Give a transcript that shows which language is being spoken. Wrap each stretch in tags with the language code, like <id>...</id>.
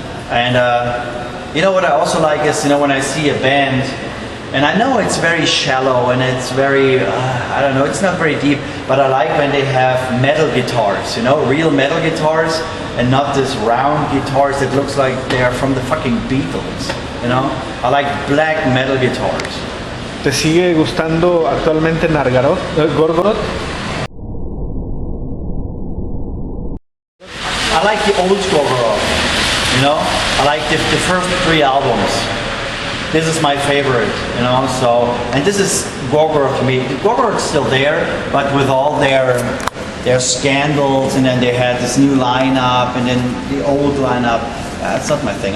<en>And you know what I also like is, you know, when I see a band, and I know it's very shallow and it's very, I don't know, it's not very deep, but I like when they have metal guitars, you know, real metal guitars, and not this round guitars that looks like they are from the fucking Beatles, you know. I like black metal guitars.</en> <es>¿Te sigue gustando actualmente Nargaroth, Gorgoroth?</es> <en>I like the old Nargaroth, you know. I like the first 3 albums. This is my favorite, you know. So, and this is Gorgoroth to me. Gorgoroth's still there, but with all their scandals, and then they had this new lineup, and then the old lineup. That's not my thing.</en>